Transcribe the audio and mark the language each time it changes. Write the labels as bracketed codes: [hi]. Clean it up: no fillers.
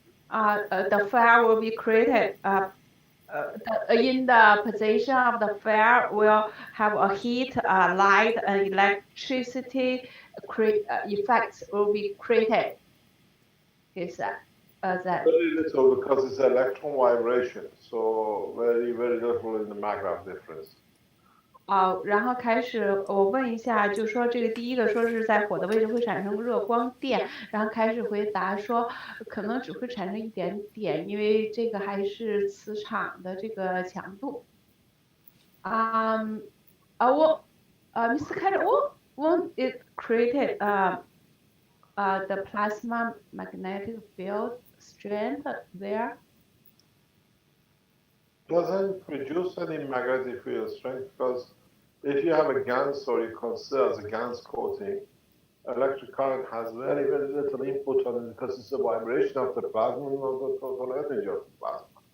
[en] The fire will be created. In the position of the fire will have a heat, light, and electricity effects will be created. Is that? Very little because it's electron vibration, so very, very little in the magnitude difference. [zh] 然后开始我问一下，就说这个第一个说是在火的位置会产生热光电，然后开始回答说可能只会产生一点点，因为这个还是磁场的这个强度。 [en] Mr. Carter, won't it create the plasma magnetic field strength there? Doesn't produce any magnetic field strength because if you have a GaNs or you consider as a GaNs coating, electric current has very, very little input on it because it's a vibration of the plasma, not the total energy of the plasma.